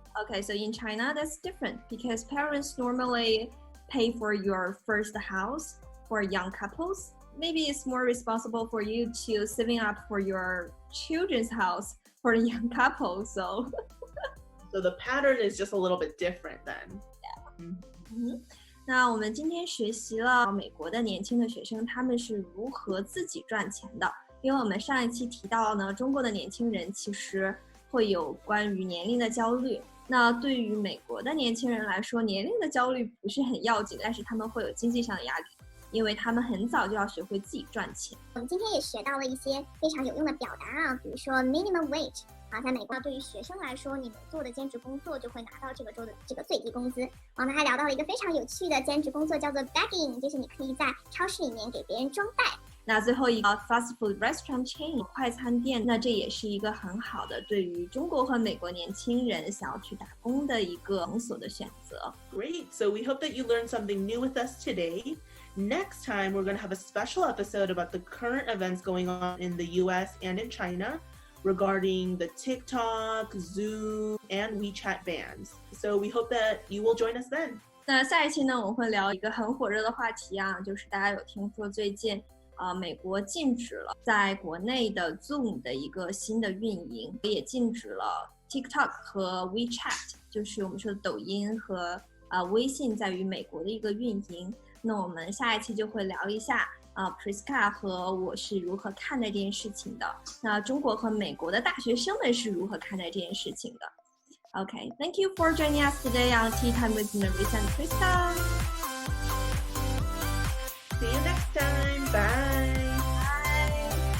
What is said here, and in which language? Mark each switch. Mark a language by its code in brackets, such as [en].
[en] Okay, so in China that's different because parents normally pay for your first house for young couples. Maybe it's more responsible for you to saving up for your children's house for a young couple. So the pattern is just a little bit different then. Yeah. [zh] 那我们今天学习了美国的年轻的学生他们是如何自己赚钱的，因为我们上一期提到呢，中国的年轻人其实会有关于年龄的焦虑。那对于美国的年轻人来说，年龄的焦虑不是很要紧，但是他们会有经济上的压力，因为他们很早就要学会自己赚钱。我们今天也学到了一些非常有用的表达啊，比如说 minimum wage 啊，在美国对于学生来说，你们做的兼职工作就会拿到这个州的这个最低工资。我们还聊到了一个非常有趣的兼职工作，叫做 begging， 就是你可以在超市里面给别人装袋。那最后一个 fast food restaurant chain 快餐店，那这也是一个很好的对于中国和美国年轻人想要去打工的一个场所的选择。 [en] Great, so we hope that you learned something new with us today. Next time, we're going to have a special episode about the current events going on in the US and in China regarding the TikTok, Zoom, and WeChat bans. So we hope that you will join us then. [zh] 那下一期呢，我们会聊一个很火热的话题啊，就是大家有听说最近美国禁止了在国内的 Zoom 的一个新的运营，也禁止了 TikTok 和 WeChat， 就是我们说的抖音和微信在于美国的一个运营。那我们下一期就会聊一下Prisca 和我是如何看待这件事情的，那中国和美国的大学生们是如何看待这件事情的。 [en] Okay, thank you for joining us today on Tea Time with Nerissa and Prisca. See you next time. Bye.